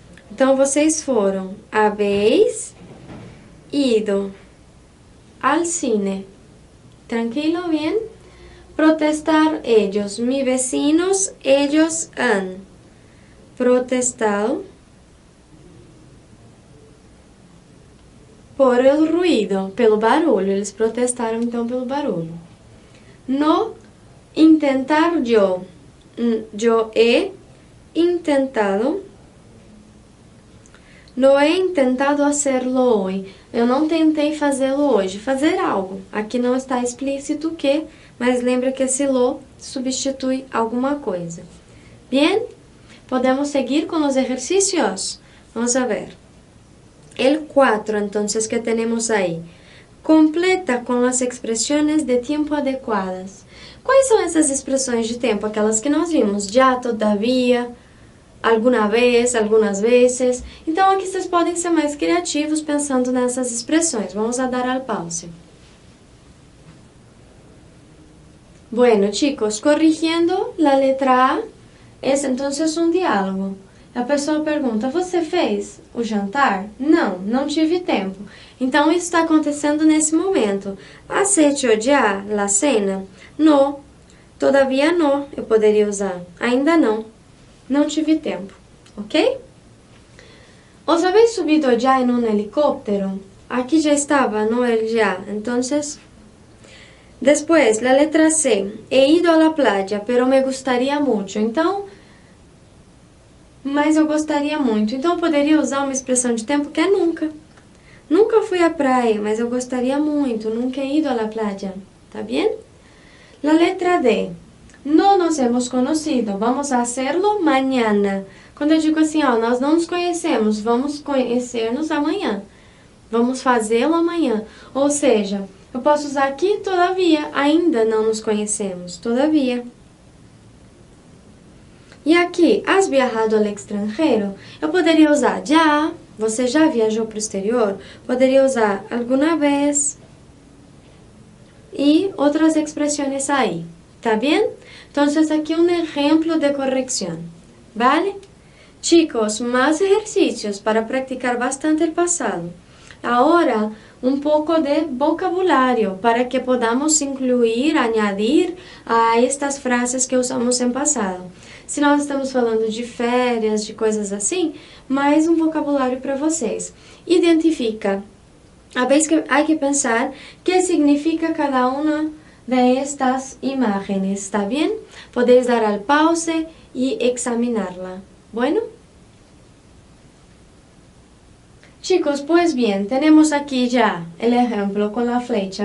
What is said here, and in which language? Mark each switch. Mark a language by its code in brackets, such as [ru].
[pt] Então, vocês foram. [es] Habéis ido al cine. ¿Tranquilo? Bien. Protestar ellos. Mis vecinos, ellos han protestado por el ruido, [pt] pelo barulho. Eles protestaram, então, pelo barulho. [es] No intentar yo. Yo he intentado. No he intentado hacerlo hoy. [pt] Eu não tentei fazê-lo hoje. Fazer algo. Aqui não está explícito o que, mas lembra que esse lo substitui alguma coisa. Bien? Podemos seguir com os exercícios? [es] Vamos a ver. El 4, entonces, que tenemos ahí. Completa con las expresiones de tiempo adecuadas. [pt] Quais são essas expressões de tempo? Aquelas que nós vimos. Já, todavia, alguma vez, algumas vezes. Então, aqui vocês podem ser mais criativos pensando nessas expressões. [es] Vamos a dar al pause. Bueno, chicos, corrigiendo la letra A, es entonces un diálogo. [pt] A pessoa pergunta, você fez o jantar? Não, não tive tempo. Então, isso está acontecendo nesse momento. [es] ¿Has hecho ya la cena? No, todavía no, [pt] eu poderia usar. Ainda não, não tive tempo, ok? [es] ¿Os habéis subido ya en un helicóptero? [pt] Aqui já estava, [es] no el ya. Entonces, después, la letra C. He ido a la playa, pero me gustaría mucho. [pt] Então, mas eu gostaria muito. Então, eu poderia usar uma expressão de tempo que é nunca. Nunca fui à praia, mas eu gostaria muito. [es] Nunca he ido a la playa. ¿Tá bien? La letra D. No nos hemos conocido. Vamos a hacerlo mañana. [pt] Quando eu digo assim, ó, nós não nos conhecemos, vamos conhecer-nos amanhã. Vamos fazê-lo amanhã. Ou seja, eu posso usar aqui, todavia, ainda não nos conhecemos. Todavia. E aqui, [es] has viajado [pt] ao extranjero? Eu poderia usar já, você já viajou para o exterior? Poderia usar alguma vez e outras expressões aí, tá bem? Então, aqui um exemplo de correção, ¿vale? [es] Chicos, más ejercicios para practicar bastante el pasado. Ahora, un poco de vocabulario para que podamos incluir, añadir a estas frases que usamos en pasado. [pt] Se nós estamos falando de férias, de coisas assim, mais um vocabulário para vocês. [es] Identifica. A vez que há que pensar que significa cada uma de estas imágenes, ¿está bien? Podéis dar al pause y examinarla. Bueno. Chicos, pues bien, tenemos aquí ya el ejemplo con la flecha.